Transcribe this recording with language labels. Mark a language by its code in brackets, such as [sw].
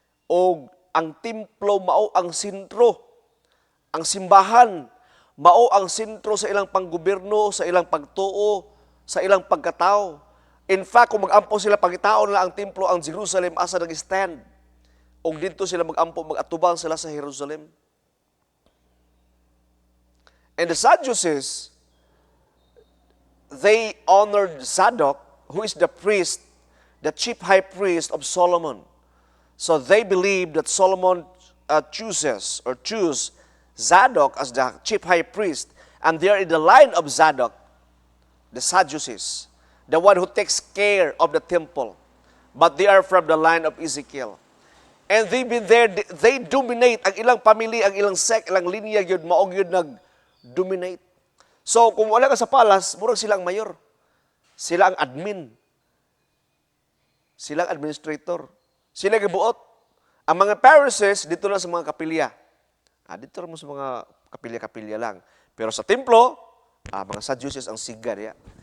[ceb] O ang templo mao ang sentro, ang simbahan mao ang sentro sa ilang panggobyerno, sa ilang pagtuo, sa ilang pagkatao. [en] In fact, [ceb] kung mag-ampo sila pagkitaon na ang templo, ang Jerusalem asa nag-stand. O dito sila mag-ampo, mag-atubang sila sa Jerusalem. [en] And the Sadducees, they honored Zadok, who is the priest, the chief high priest of Solomon. So they believe that Solomon choose Zadok as the chief high priest, and they are in the line of Zadok, the Sadducees, the one who takes care of the temple. But they are from the line of Ezekiel. And they've been there, they dominate [ceb] ang ilang family, ang ilang sect, ilang linya yun, maog yun nag-dominate. So kung wala ka sa palas, murag sila ang mayor. Sila ang admin. Sila ang administrator. Sila ang gibuot. Ang mga Pharisees, dito lang sa mga kapilya. Dito lang sa mga kapilya-kapilya lang. Pero sa templo, mga Sadducees ang siga niya.